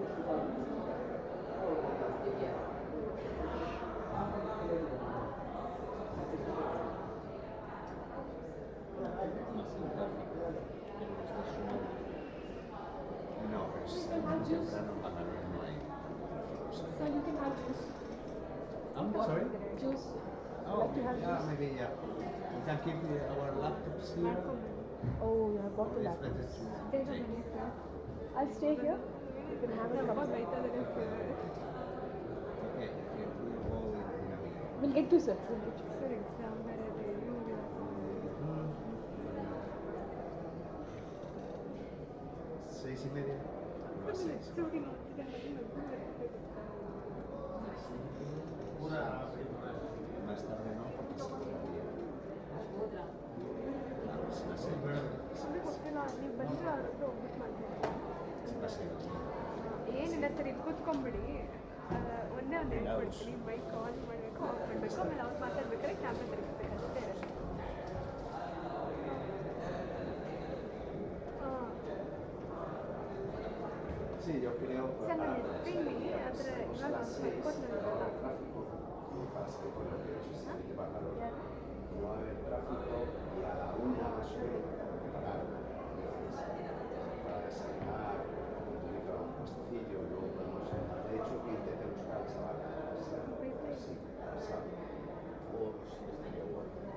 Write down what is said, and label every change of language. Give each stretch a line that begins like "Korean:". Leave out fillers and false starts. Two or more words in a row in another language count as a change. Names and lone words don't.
Spanish: No, es temprano a la hora no hay.
English: So you can have juice. I'm sorry? Juice. Oh, Like to have yeah, juice. maybe, yeah. We can keep our laptops here. Oh, you have bought the It's laptop. better to There's a take. menu here. I'll stay here. You can have a cup of Okay, if you go in a minute. We'll get to sir. We'll get to sir. Exam ಬರೆದೆ. 6:30.
Spanish: No, a 6. Más tarde no, porque se podría. Claro, es las 6.
Kannada: ನೀವು ಬಂದ್ರೆ ಅವ್ರ ಹತ್ರ ಹೋಗ್ಬಿಟ್ಟು ಮಾಡ್ತೀನಿ
Spanish: Es las 6.
Kannada: ಏನಿಲ್ಲ ಸರ್ ಇಲ್ಲಿ ಕೂತ್ಕೊಂಡ್ಬಿಡಿ ಒಂದೇ ಒಂದು ಹೇಳ್ಕೊಡ್ತೀನಿ
English: bike on
Kannada: ಮಾಡಬೇಕು ಆಫ್ ಮಾಡಬೇಕು ಆಮೇಲೆ ಅವ್ರು ಮಾತಾಡ್ಬೇಕಾದ್ರೆ ಕ್ಯಾಮ್ರಾ ತಿರುಗಿಸ್ಬೇಕು ಅಷ್ಟೇ ಇರುತ್ತೆ
Spanish: Sí, yo creo que
Kannada: ಸರ್ ನಾನು ಇರ್ತೀನಿ ಆದರೆ ಇವಾಗ ಮಾಡ್ಕೊಟ್ನಲ್ಲ
Spanish: para salir con el siguiente bajador. No va a haber tráfico y a la 1 más o menos parar. Para desayunar, ir a un puestecillo, luego podemos de hecho que intenten buscar esa vaca. Sí, sábado. O si estaría bueno.